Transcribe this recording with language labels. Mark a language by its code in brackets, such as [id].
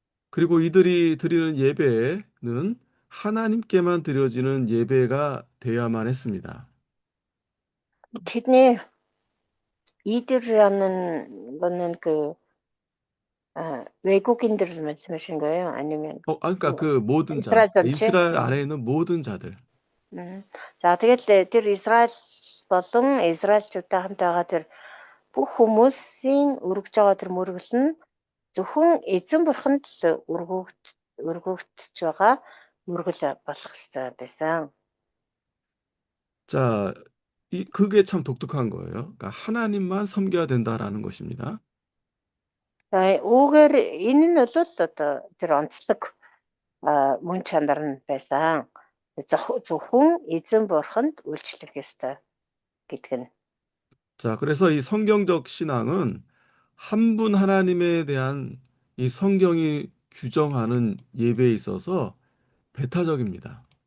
[ko] 그리고 이들이 드리는 예배는 하나님께만 드려지는 예배가 되어야만 했습니다. [mn] тэдний [ko] 이들이라는 거는 그 외국인들을 말씀하신 거예요? 아니면 그러니까 그 그 모든 자, 이스라엘 전체? 이스라엘 안에 있는 모든 자들. [mn] За тэгэл тэр Израиль болон Израильчуудтай хамт байгаа тэр бүх хүмүүсийн өргөж байгаа тэр мөргөл нь зөвхөн эзэн бурханд л өргөгдөж байгаа мөргөл болох ёстой байсан. [ko] 자, 그게 참 독특한 거예요. 그러니까 하나님만 섬겨야 된다라는 것입니다. [mn] За үүгээр энэ нь бол одоо тэр онцлог мөн чанар нь байсан. Зөвхөн эзэн бурханд үйлчлэх ёстой гэдэг нь. [ko] 자, 그래서 이 성경적 신앙은 한 분 하나님에 대한 이 성경이 규정하는 예배에 있어서 배타적입니다.